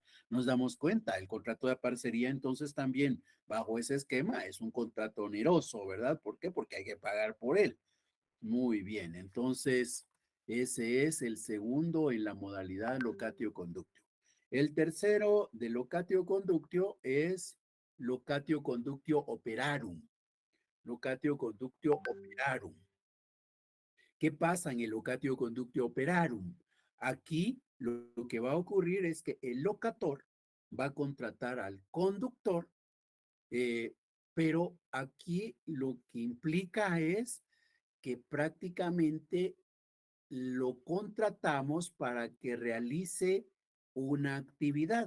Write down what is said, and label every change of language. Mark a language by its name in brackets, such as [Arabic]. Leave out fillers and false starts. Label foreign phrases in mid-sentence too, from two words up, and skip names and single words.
[Spanish] Nos damos cuenta, el contrato de aparcería entonces también bajo ese esquema es un contrato oneroso, ¿verdad? ¿Por qué? Porque hay que pagar por él. Muy bien, entonces ese es el segundo en la modalidad [Latin] locatio conductio. [Spanish] El tercero de [Latin] locatio conductio [Spanish] es [Latin] locatio conductio operarum. Locatio conductio operarum. [Spanish] ¿Qué pasa en el [Latin] locatio conductio operarum? [Spanish] Aquí lo que va a ocurrir es que el locator va a contratar al conductor, pero aquí lo que implica es que prácticamente lo contratamos para que realice una actividad.